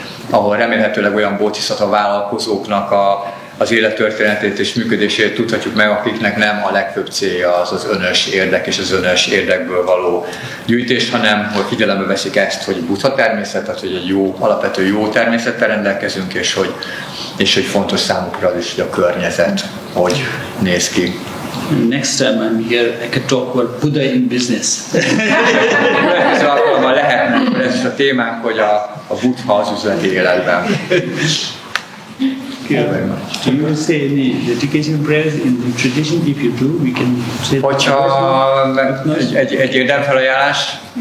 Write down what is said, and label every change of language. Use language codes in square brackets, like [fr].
[hu] ahol remélhetőleg olyan bodhisattva vállalkozóknak az élettörténetét és működését tudhatjuk meg, akiknek nem a legfőbb célja az önös érdek és az önös érdekből való gyűjtés, hanem hogy figyelembe veszik ezt, hogy Buddha-természet, tehát hogy egy alapvető jó természettel rendelkezünk, és hogy fontos számukra az is, hogy a környezet hogy néz ki. [en] Next time I'm here, I can talk about Buddha in business. [hu] Ez alkalommal lehetne, ez is a témánk, hogy a Buddha az üzleti életben. [en] Do you say any dedication prayers in the tradition? If you do, we can say. [hu] Hogyha egy érdemfelajánlás.